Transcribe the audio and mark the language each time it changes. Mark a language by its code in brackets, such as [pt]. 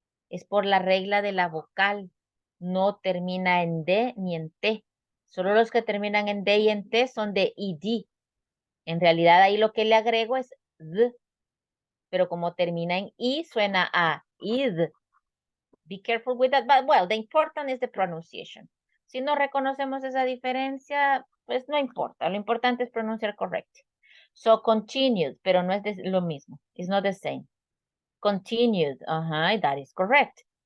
[es] Es por la regla de la vocal. No termina en D ni en T. Solo los que terminan en D y en T son de ed. En realidad ahí lo que le agrego es d. Pero como termina en I, suena a id. [en] Be careful with that. But, well, the important is the pronunciation. [es] Si no reconocemos esa diferencia, pues no importa. Lo importante es pronunciar correcto. So, continued, pero no es lo mismo. [en] It's not the same. Continued, that is correct.